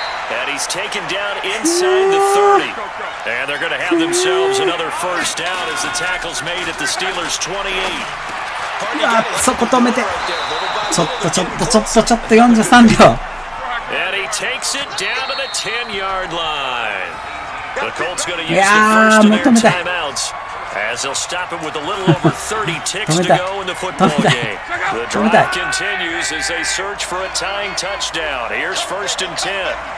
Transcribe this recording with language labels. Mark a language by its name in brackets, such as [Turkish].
[English] And he's taken down inside the 30. And they're going to have themselves another 1st down as the tackle's made at the Steelers' 28. [Japanese] そこ止めてちょっと43秒 [English] And he takes it down to the 10-yard line. The Colts going to use the first of their timeouts as they'll stop it with a little over 30 ticks to go in the football game. The drive continues as they search for a tying touchdown. Here's 1st and 10.